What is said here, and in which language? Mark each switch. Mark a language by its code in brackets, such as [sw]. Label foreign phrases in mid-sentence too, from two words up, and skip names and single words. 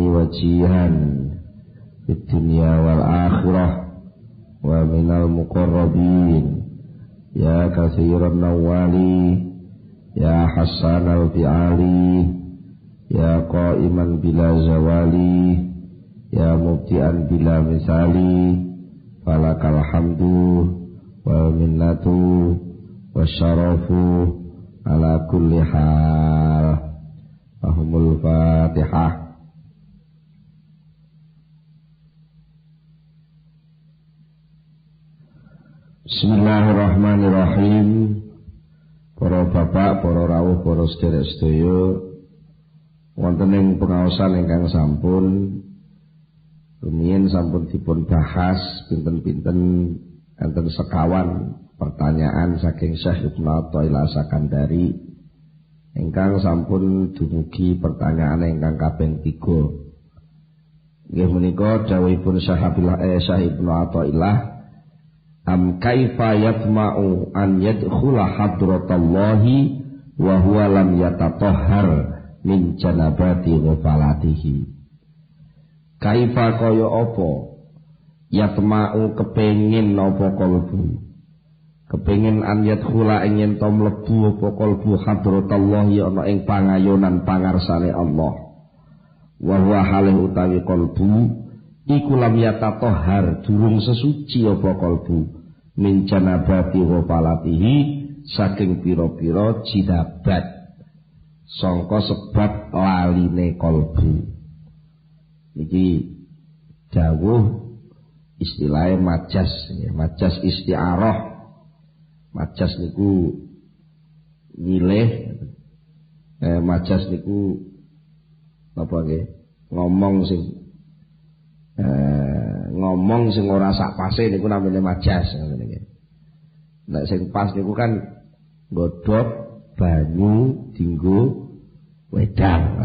[ar] وجيها في الدنيا والآخرة ومن المقربين يا كثير النوال يا حسن الفعال يا قائما بلا زوال يا مبدعا بلا مثال فلك الحمد والمنة والشرف على كل حال. لهم الفاتحة. Bismillahirrahmanirrahim. [jv] Para bapak, para rawuh, para sedherek-sedherek, wonten ing pengaosan ingkang sampun rumiyin sampun dipun bahas pinten-pinten enten sekawan pertanyaan saking Syekh Ibnu Athaillah Sakandari ingkang sampun dumugi pertanyaan ingkang kaping 3. Nggih menika dawuhipun Syekh Ibnu Athaillah, [ar] أم كيف يطمع أن يدخل حضرة الله وهو لم يتطهر من جنابة غفلاته. [jv] Kaifa kaya apa yatma'u kepengin apa kalbu, kepengin [ar] أن يدخل [jv] ing to mlebu apa kalbu hadratallahi ana ing pangayonan pangarsane Allah, [ar] وهو [jv] halih utawi kalbu iku [ar] لم يتطهر [jv] durung sesuci apa kalbu [ar] من جنابة غفلاته [jv] saking pira-pira jidabat sangka sebab laline kalbu. Iki dawuh istilahnya majas, majas isti'arah. Majas niku nyilih, majas niku apa nggih? Ngomong sing ora sak pase niku namine majas ngene iki. Nek sing pas niku kan godhog banyu dinggo wedang.